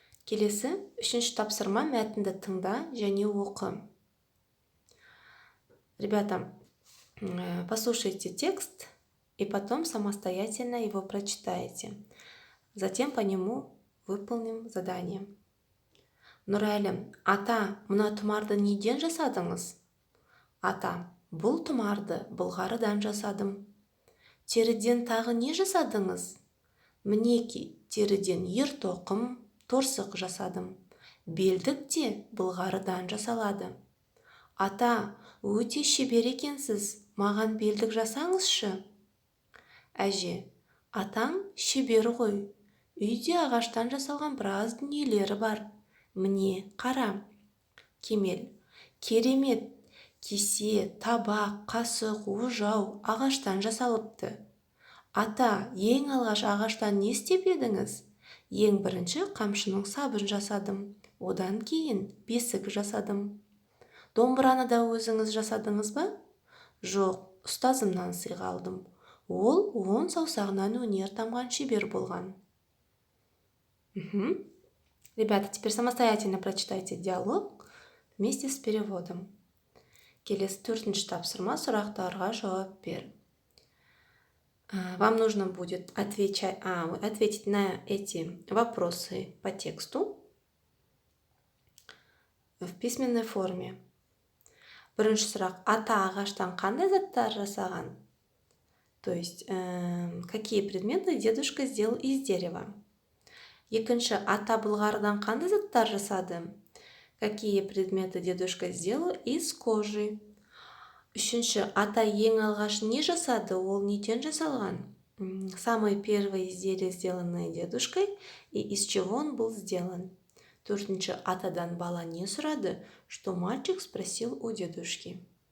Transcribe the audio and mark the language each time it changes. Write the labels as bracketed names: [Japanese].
[Kazakh] Келесі, үшінші тапсырма: мәтінді тыңда және оқы. [Russian] Ребята, послушайте текст и потом самостоятельно его прочитайте. Затем по нему выполним задание. [Kazakh] Нұрәлім: ата, мына тұмарды неден жасадыңыз? Ата: бұл тұмарды былғарыдан жасадым. Теріден тағы не жасадыңыз? Мінеки, теріден ер-тоқым, торсық жасадым. Белдік те былғарыдан жасалады. Ата, өте шебер екенсіз, маған белдік жасаңызшы. Әже: атаң шебер ғой. Үйде ағаштан жасалған біраз дүниелері бар. Міне, қара. Кемел: керемет. Кесе, табақ, қасық, ожау ағаштан жасалыпты. Ата, ең алғаш ағаштан не істеп едіңіз? Ең бірінші қамшының сабын жасадым. Одан кейін бесік жасадым. Домбыраны да өзіңіз жасадыңыз ба? Жоқ, ұстазымнан сыйға алдым. Ол 10 саусағынан өнер тамған шебер болған. [Russian] Ребята, теперь самостоятельно прочитайте диалог вместе с переводом. [Kazakh] Келесі төртінші тапсырма: сұрақтарға жауап бер. [Russian] Вам нужно будет ответить на эти вопросы по тексту в письменной форме. [Kazakh] Бірінші сұрақ: ата ағаштан қандай заттар жасаған? [Russian] То есть, какие предметы дедушка сделал из дерева? [Kazakh] Екінші: ата былғарыдан қандай заттар жасады? [Russian] Какие предметы дедушка сделал из кожи? [Kazakh] Үшінші: ата ең алғаш не жасады? Ол неден жасалған? [Russian] Самые первые изделия, сделанные дедушкой, и из чего он был сделан? [Kazakh] Төртінші, атадан бала не сұрады? [Russian] Что мальчик спросил у дедушки?